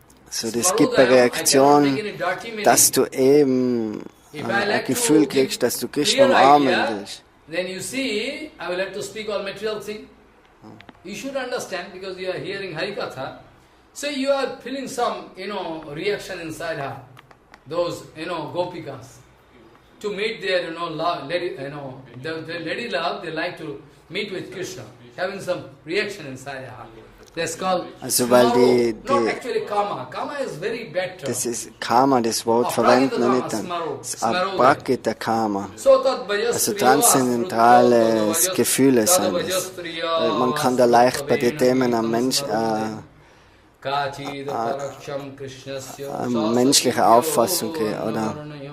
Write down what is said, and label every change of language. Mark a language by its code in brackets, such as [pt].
[de] So, das gibt eine Reaktion, dass du eben ein Gefühl kriegst, dass du Krishna umarmen willst. [en] Then you see, I will have to speak all material thing. You should understand because you are hearing Harikatha. So you are feeling some, reaction inside her. Those, gopikas. To meet their, love, lady, the lady love, they like to meet with Krishna, having some reaction inside her. That's called [de] weil [en] not actually karma. Karma is very bad term. [de] Das ist Karma, das Wort verwendet man nicht dann. Das ist Aprakita Karma. Also transzendentales Gefühle sind das. Man kann da leicht bei den Themen am menschliche Auffassung kriegen, oder?